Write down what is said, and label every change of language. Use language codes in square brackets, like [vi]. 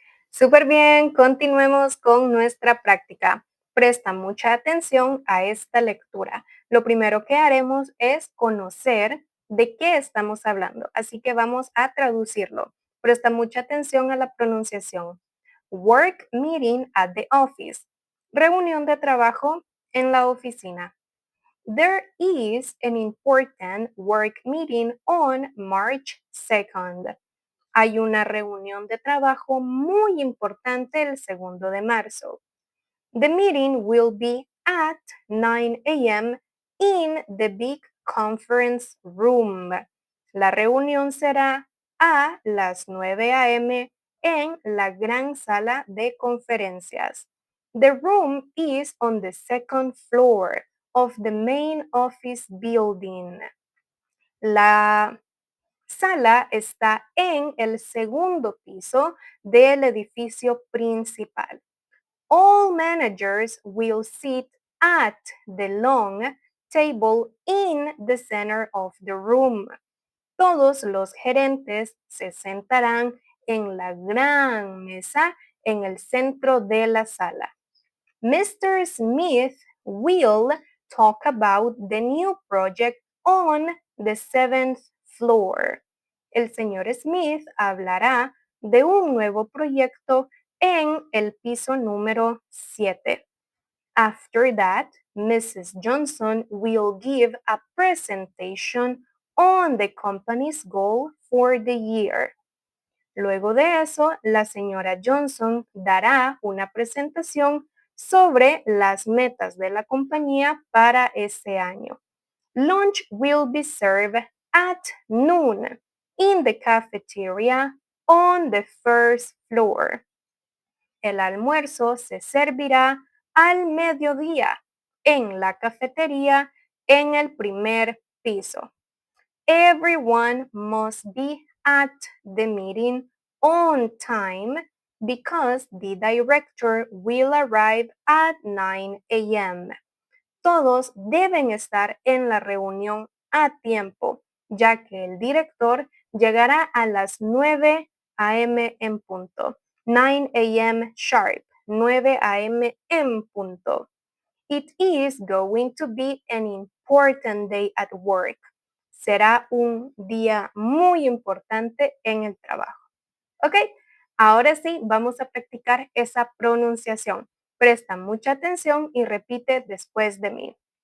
[es] Súper bien, continuemos con nuestra práctica. Presta mucha atención a esta lectura. Lo primero que haremos es conocer de qué estamos hablando, así que vamos a traducirlo. Presta mucha atención a la pronunciación. [en] Work meeting at the office. [es] Reunión de trabajo en la oficina. [en] There is an important work meeting on March 2nd. [es] Hay una reunión de trabajo muy importante el 2 de marzo. [en] The meeting will be at 9 a.m. in the big conference room. [es] La reunión será a las 9 a.m. en la gran sala de conferencias. [en] The room is on the second floor of the main office building. [es] La sala está en el segundo piso del edificio principal. [en] All managers will sit at the long table in the center of the room. [es] Todos los gerentes se sentarán en la gran mesa en el centro de la sala. [en] Mr. Smith will talk about the new project on the seventh floor. [es] El señor Smith hablará de un nuevo proyecto en el piso número 7. [en] After that, Mrs. Johnson will give a presentation on the company's goal for the year. [es] Luego de eso, la señora Johnson dará una presentación sobre las metas de la compañía para ese año. [en] Lunch will be served at noon in the cafeteria on the first floor. [es] El almuerzo se servirá al mediodía en la cafetería en el primer piso. [en] Everyone must be at the meeting on time because the director will arrive at 9 a.m. [es] Todos deben estar en la reunión a tiempo, ya que el director llegará a las 9 a.m. en punto. [en] 9 a.m. sharp, [es] 9 a.m. en punto. [en] It is going to be an important day at work. [es] Será un día muy importante en el trabajo. ¿Ok? Ahora sí, vamos a practicar esa pronunciación. Presta mucha atención y repite después de mí.